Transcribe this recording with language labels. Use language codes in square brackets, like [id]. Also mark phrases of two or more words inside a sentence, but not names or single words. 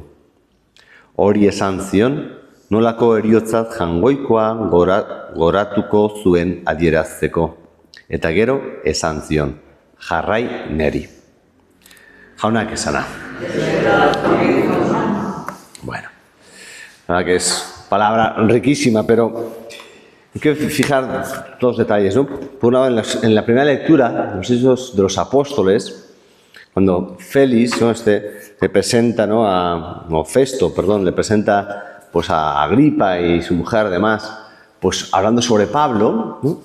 [eu] Hori esan zion, nolako heriotzat jangoikoa goratuko zuen adierazteko, eta gero esan zion, jarrai neri. Jaunak esana. [es] Bueno, la verdad que es palabra riquísima, pero hay que fijar dos detalles, ¿no? Por un lado, en la primera lectura, los Hechos de los Apóstoles, cuando Félix, ¿no? le presenta, ¿no? le presenta pues, a Agripa y su mujer, además, pues hablando sobre Pablo, ¿no?